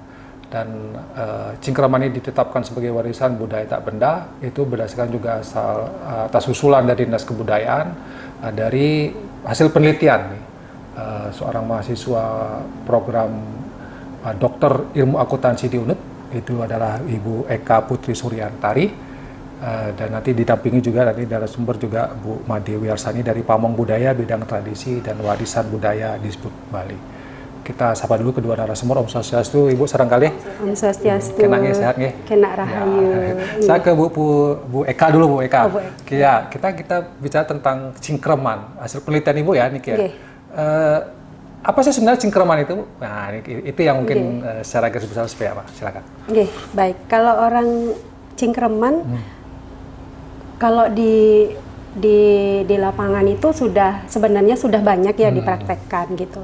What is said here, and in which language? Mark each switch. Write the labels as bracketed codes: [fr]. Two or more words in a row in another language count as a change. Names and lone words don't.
[id] Dan cingkreman ini ditetapkan sebagai warisan budaya tak benda itu berdasarkan juga atas usulan dari Dinas Kebudayaan dari hasil penelitian seorang mahasiswa program Dokter Ilmu Akuntansi di UNUD, itu adalah Ibu Eka Putri Suryantari, dan nanti didampingi juga dari narasumber juga Bu Made Wiarsani dari Pamong Budaya Bidang Tradisi dan Warisan Budaya Disbud Bali. Kita sapa dulu kedua narasumber. [ban] Om Swastiastu, Ibu sarengkali. Om Swastiastu. Kena nggih, sehat nggih? Kena rahayu. [id] Ya. Saya ke Bu Eka dulu, Bu Eka. Oh, Bu Eka. Ya, kita bicara tentang cingkreman. Hasil penelitian Ibu ya, Niki ya. Apa sih sebenarnya cingkreman itu? Nah, itu yang mungkin secara garis besar seperti apa? Silakan. Oke, baik. Kalau orang cingkreman, kalau di lapangan itu sebenarnya sudah banyak ya dipraktekkan gitu.